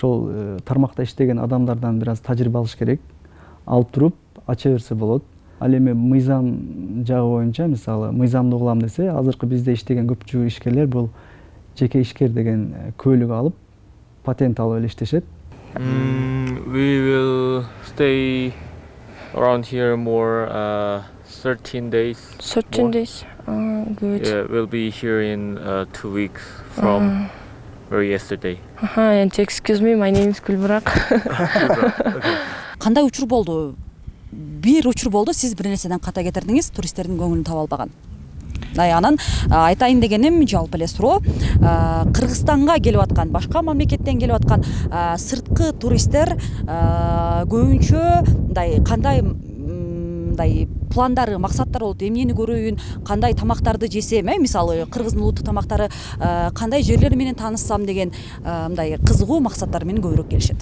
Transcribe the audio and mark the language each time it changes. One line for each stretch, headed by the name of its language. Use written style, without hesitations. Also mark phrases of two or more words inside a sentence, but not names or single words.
Kyrgyz: Ошол тармакта иштеген адамдардан бир аз тажрыйба алыш керек. алып туруп ача берсе болот. Ал эми мыйзам жагы боюнча, мисалы, мыйзамды угулам десе, азыркы бизде иштеген көпчүлүк ишкерлер бул жеке ишкер деген көйлүк алып, патент алып эле иштешет.
English: We will stay around here more 13 days. 13 days. Good. Yeah, we'll be here in 2 weeks from very yesterday. And excuse me, my name is Gulburak.
Kyrgyz: Кандай учур болду? Бир учур болду, сиз бир нерседен ката кетирдиңиз, туристтердин көңүлүн таба албаган. Анан айтайын дегеним жалпы эле суроо, Кыргызстанга келип аткан, башка мамлекеттен келип аткан сырткы туристтер көбүнчө кандай пландары, максаттары болот, эмнени көрөйүн, кандай тамактарды жесем, мисалы кыргыздын улуттук тамактары, кандай жерлер менен тааныссам деген мындай кызыгуу максаттар менен көбүрөөк келишет.